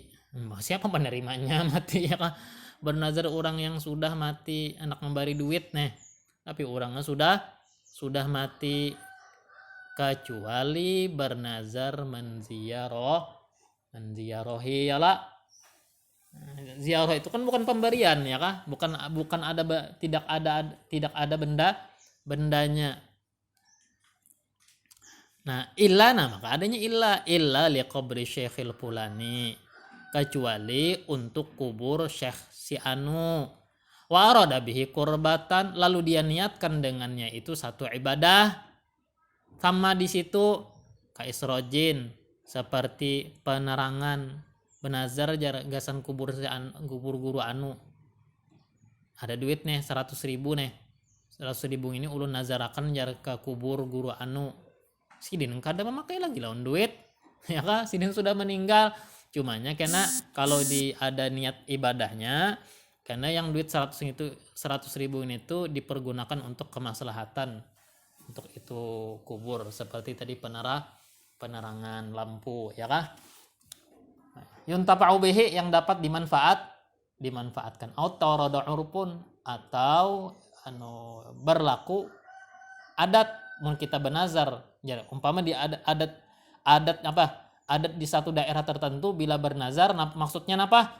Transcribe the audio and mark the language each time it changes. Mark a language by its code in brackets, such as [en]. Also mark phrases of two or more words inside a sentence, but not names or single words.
[id] Siapa penerimanya mati ya kan? Bernazar orang yang sudah mati, anak membari duit nih, tapi orangnya sudah mati, kecuali bernazar menziarahi ya lah. Ziarah itu kan bukan pemberian ya kah? Bukan ada tidak ada bendanya. Nah, maka adanya [ar] illa liqabri syekhil fulani, [id] kecuali untuk kubur syekh si anu. [ar] Wa arada bihi qurbatan, [id] lalu dia niatkan dengannya itu satu ibadah. Sama di situ kaisrojin, seperti penerangan. [bjn] Benazar gasan kubur guru anu, ada duit nih 100.000 nih, 100.000 ini ulun nazarakan jar ke kubur guru anu. sidin kada memakai lagi lawan duit ya kan, sidin sudah meninggal. [id] Cumanya karena kalau ada niat ibadahnya, karena yang duit 100.000 ini tuh dipergunakan untuk kemaslahatan, untuk itu kubur, seperti tadi penerangan lampu ya kah. [ar] Yuntafa'u bihi, [id] yang dapat dimanfaatkan, atau urpun, atau berlaku adat mun kita bernazar. Jadi umpama di adat di satu daerah tertentu bila bernazar, maksudnya apa?